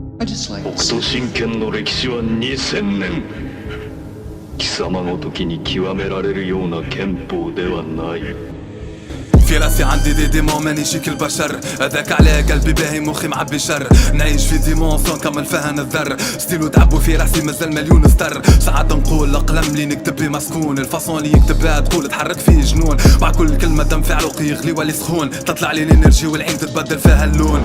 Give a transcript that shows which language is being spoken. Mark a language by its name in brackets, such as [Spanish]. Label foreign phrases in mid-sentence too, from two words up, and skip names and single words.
[English] just like [Japanese] 北斗神拳の歴史は2000年。貴様ごときに極められるような拳法ではない。 [Arabic] في راسي عندي دي ديمون مانيش كالبشر، هذاك على قلبي باهي مخي معبي شر. نعيش في ديمونسيون كما الفهن الذر، ستيلو تعبوا في راسي مازال مليون ستر. ساعات نقول القلم اللي نكتب بيه مسكون، الفاصون اللي يكتب بها تقول تحرك فيه جنون. مع كل كلمة دم في عروقي يغلي ولي سخون، تطلع لي الانرجي والعين تتبدل فيها اللون.